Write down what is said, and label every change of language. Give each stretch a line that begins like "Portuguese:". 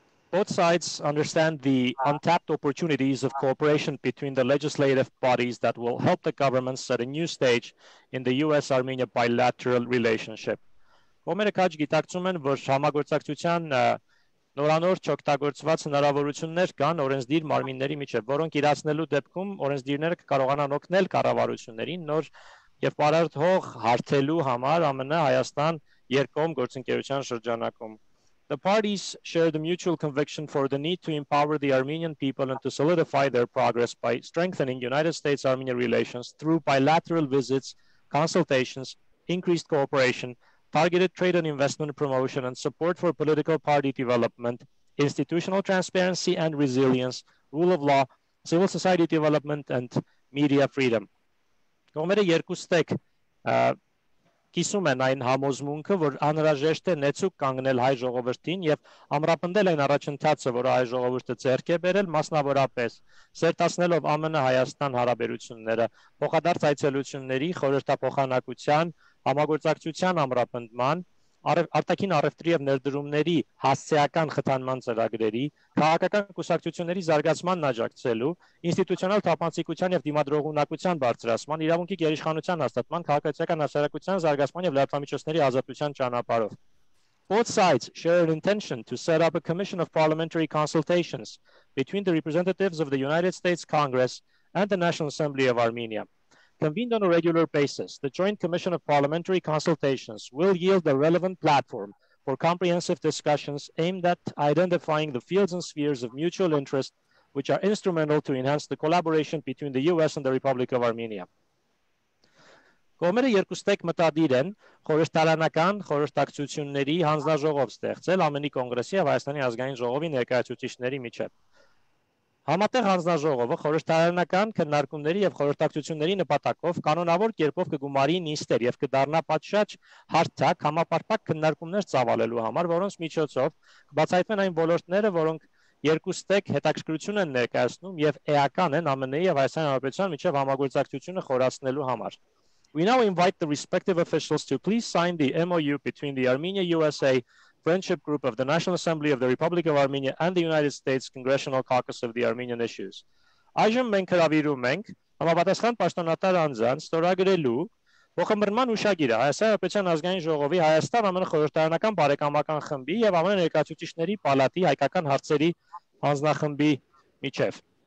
English: Both sides understand the untapped opportunities of cooperation between the legislative bodies that will help the government set a new stage in the US-Armenia bilateral relationship.
Armenian: Կողմերը քաջ գիտակցում են, որ համագործակցության նորանոր չօգտագործված հնարավորություններ կան օրենսդիր մարմինների միջև, որոնք իրացնելու դեպքում օրենսդիրները կկարողանան օգնել կառավարություններին նոր եւ բարարթող հարթելու համար ԱՄՆ Հայաստան երկկողմ գործընկերության շրջանակում.
English: The parties share the mutual conviction for the need to empower the Armenian people and to solidify their progress by strengthening United States-Armenia relations through bilateral visits, consultations, increased cooperation, targeted trade and investment promotion, and support for political party development, institutional transparency and resilience, rule of law, civil society development, and media freedom.
Armenian: Կողմերը երկուստեք կիսում են այն համոզմունքը, որ անհրաժեշտ է նեցուկ կանգնել հայ ժողովրդին եւ ամրապնդել այն առաջընթացը, որը հայ ժողովուրդը ձեռք է բերել, մասնավորապես սերտացնելով ԱՄՆ-Հայաստան հարաբերությունները, փոխադարձ այցելությունների, խորհրդափոխանակության, համագործակցության ամրապնդման, արտաքին առևտրի եւ ներդրումների հասցեական խթանման ծրագրերի, քաղաքական կուսակցությունների զարգացմանն աջակցելու, ինստիտուցիոնալ թափանցիկության եւ դիմադրողունակության բարձրացման, իրավունքի գերիշխանության հաստատման, քաղաքացիական հասարակության զարգացման եւ լրատվամիջոցների ազատության ճանապարհով.
English: Both sides share an intention to set up a commission of parliamentary consultations between the representatives of the United States Congress and the National Assembly of Armenia. Convened on a regular basis, the Joint Commission of Parliamentary Consultations will yield a relevant platform for comprehensive discussions aimed at identifying the fields and spheres of mutual interest which are instrumental to enhance the collaboration between the US and the Republic of Armenia.
Armenian: Կողմերը երկուստեք մտադիր են խորհրդարանական խորհրդակցությունների հանձնաժողով ստեղծել ԱՄՆ-ի կոնգրեսի եւ Հայաստանի ազգային ժողովի ներկայացուցիչների միջև։ Համատեղ հանձնաժողովը խորհրդարանական քննարկումների եւ խորհրդակցությունների նպատակով կանոնավոր կերպով կգումարի նիստեր եւ կդառնա պատշաճ հարթակ համապարփակ քննարկումներ ծավալելու համար, որոնց միջոցով կբացահայտվեն այն ոլորտները, որոնք երկուստեք հետաքրքրություն են ներկայացնում եւ էական են ԱՄՆ-ի եւ Հայաստանի Հանրապետության միջև համագործակցությունը խորացնելու համար.
English: We now invite the respective officials to please sign the MOU between the Armenia-USA Friendship Group of the National Assembly of the Republic of Armenia and the United States Congressional Caucus of the Armenian Issues.
Armenian: Այժմ մենք հրավիրում ենք համապատասխան պաշտոնատար անձանց ստորագրելու փոխըմբռնման հուշագիրը Հայաստանի Հանրապետության ազգային ժողովի Հայաստան-ԱՄՆ խորհրդարանական բարեկամական խմբի եւ ԱՄՆ Ներկայացուցիչների պալատի հայկական հարցերի հանձնախմբի միջև.